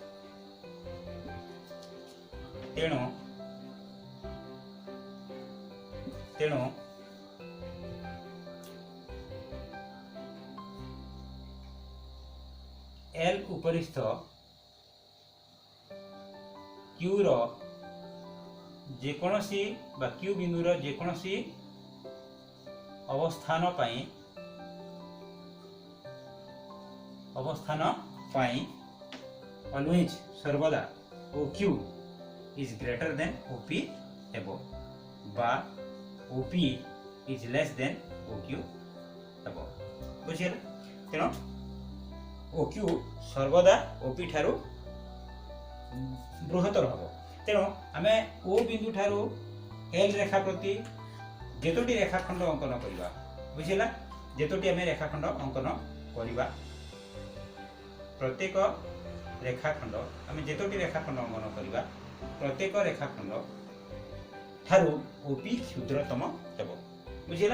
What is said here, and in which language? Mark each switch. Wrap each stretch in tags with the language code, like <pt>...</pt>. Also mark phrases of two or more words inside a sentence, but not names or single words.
<or>ତେଣୁ L ଉପରିସ୍ଥ Q ରୋ ଜେକୋନସି ବା Q ବିନ୍ଦୁ ରୋ ଜେକୋନସି ଅବସ୍ଥାନ ପାଇ always ସର୍ବଦା</or> <en>OQ is greater than OP</en> <or>ହେବୋ ବା</or> <en>OP is less than OQ</en> <or>ହେବୋ ବୁଝିଲା। ତେଣୁ OQ ସର୍ବଦା OP ଠାରୁ ବୃହତ୍ତର ହେବୋ ତେଣୁ ଆମେ O ବିନ୍ଦୁ ଠାରୁ L ରେଖା ପ୍ରତି ଜେତୋଟି ରେଖାଖଣ୍ଡ ଅଙ୍କନ କରିବା ବୁଝିଲା ଜେତୋଟି ଆମେ ରେଖାଖଣ୍ଡ ଅଙ୍କନ କରିବା ପ୍ରତ୍ୟେକ ରେଖାଖଣ୍ଡ ଆମେ ଜେତୋଟି ରେଖାଖଣ୍ଡ ଅଙ୍କନ କରିବା ପ୍ରତ୍ୟେକ ରେଖାଖଣ୍ଡ ଠାରୁ OP କ୍ଷୁଦ୍ରତମ ହେବୋ ବୁଝିଲା।</or>